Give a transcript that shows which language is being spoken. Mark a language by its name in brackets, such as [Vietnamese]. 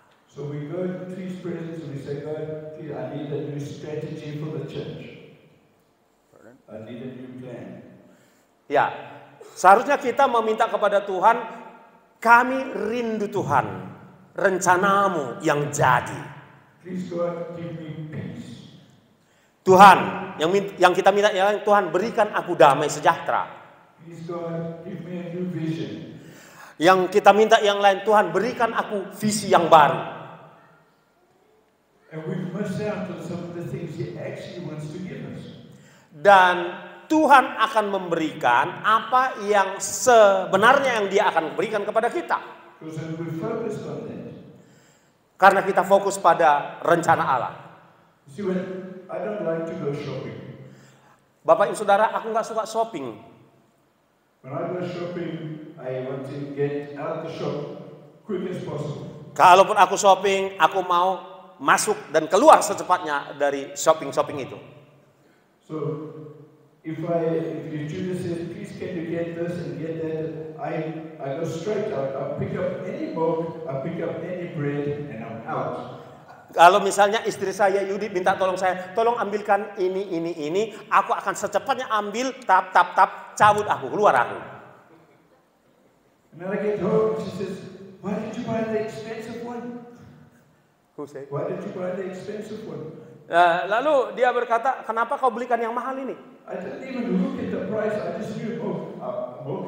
[English] So we go to His presence and we say, God, I need a new strategy for the church. I need a new plan. [Indonesian] Ya, seharusnya kita meminta kepada Tuhan, kami rindu Tuhan, rencanamu yang jadi. [English] Please God, give me peace. [Indonesian] Tuhan, yang kita minta ya Tuhan, berikan aku damai sejahtera. [English] Please God, give me a new vision. [Indonesian] Yang kita minta yang lain, Tuhan berikan aku visi yang baru. [English] And we miss out on some of the things He actually wants to give us. [Indonesian] Dan Tuhan akan memberikan apa yang sebenarnya yang Dia akan berikan kepada kita. [English] Because when we focus on that, [Indonesian] karena kita fokus pada rencana Allah. [English] see, when I don't like to go shopping. [Indonesian] Bapak Ibu Saudara, aku nggak suka shopping. [English] When I go shopping, I want to get out the shop quick as possible. [Indonesian] Kalaupun aku shopping, aku mau masuk dan keluar secepatnya dari shopping itu. [English] So, if Judas says, please can you get this and get that, I go straight out. I pick up any milk, I pick up any bread, and I'm out. [Indonesian] Kalau misalnya istri saya Yudi minta tolong saya, tolong ambilkan ini, aku akan secepatnya ambil, tap, cabut aku, keluar aku. [English] And then I get home, she says, why did you buy the expensive one? Who said? Why did you buy the expensive one? [Indonesian] Lalu dia berkata, kenapa kau belikan yang mahal ini? [English] I didn't even look at the price, I just knew, out.